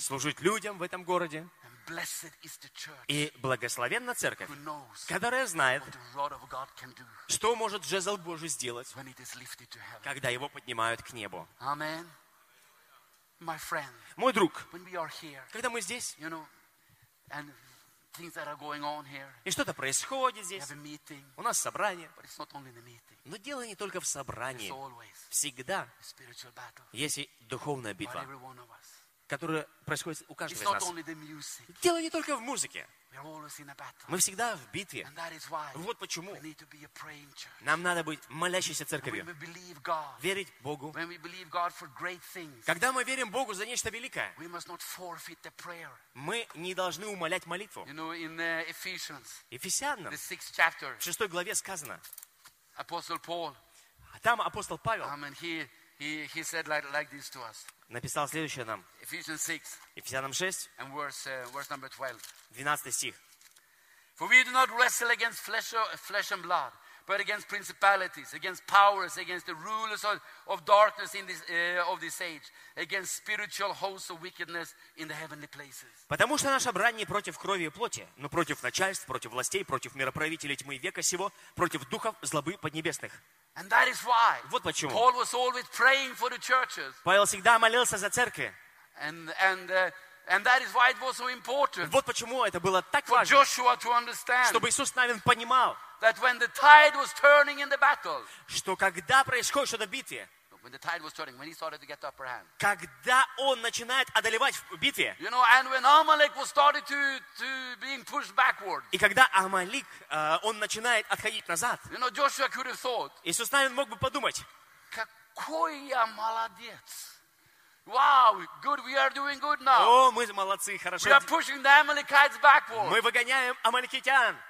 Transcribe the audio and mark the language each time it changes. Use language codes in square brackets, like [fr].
[ru] Служить людям в этом городе. [en] And blessed is the church. [ru] И благословенна церковь, которая знает, [en] what the rod of God can do. [ru] Что может жезл Божий сделать, [en] when it is lifted to heaven. [ru] Когда его поднимают к небу. [en] Amen. My friend, [ru] мой друг, [en] when we are here, [ru] когда мы здесь, [en] you know, and things that are going on here, [ru] и что-то происходит здесь, [en] we have a meeting, [ru] у нас собрание, [en] but it's not only the meeting, [ru] но дело не только в собрании. [en] It's always [ru] всегда [en] a spiritual battle, [ru] есть и духовная битва, [en] every one of us, [ru] которая происходит у каждого нас. [en] Only the music, [ru] дело не только в музыке. [en] We're always in a battle, [ru] мы всегда в битве. [en] And that is why, [ru] вот почему [en] we need to be a praying church. [ru] Нам надо быть молящейся церковью. [en] When we believe God, [ru] верить Богу. [en] When we believe God for great things, [ru] когда мы верим Богу за нечто великое, [en] we must not forfeit the prayer. [ru] Мы не должны умалять молитву. [en] You know, in Ephesians, [ru] Ефесянам, [en] the sixth chapter, [ru] в 6 главе сказано, [en] Apostle Paul, [ru] а там апостол Павел [en] he said like this to us, [ru] написал следующее нам. [en] Ephesians 6, [ru] Ефесянам 6, [en] and verse number 12. [ru] 12 стих. [en] For we do not wrestle against flesh and blood, but against principalities, against powers, against the rulers of darkness in this of this age, against spiritual hosts of wickedness in the heavenly places. [ru] Потому что наша брань не против крови и плоти, но против начальств, против властей, против мироправителей тьмы века сего, против духов злобы поднебесных. [en] And that is why. [ru] Вот почему. [en] Paul was always praying for the churches. [ru] Павел всегда молился за церкви. [en] And that is why it was so important. [ru] Вот почему это было так [en] for [ru] важно. [en] For Joshua to understand. [ru] Чтобы Иисус Навин понимал. [en] That when the tide was turning in the battle. [ru] Что когда происходит что-то в битве. [en] When the tide was turning, when he started to get the upper hand. [ru] Когда он начинает одолевать в битве. [en] You know, and when Amalek was started to being pushed backward. [ru] И когда Амалик он начинает отходить назад. [en] You know, Joshua could have thought. [ru] Иисус Навин мог бы подумать. Какой я молодец. [en] Wow, good. We are doing good now. [ru] О, мы молодцы, хорошо. [en] We are pushing the Amalekites backward. [ru] Мы выгоняем амаликитян.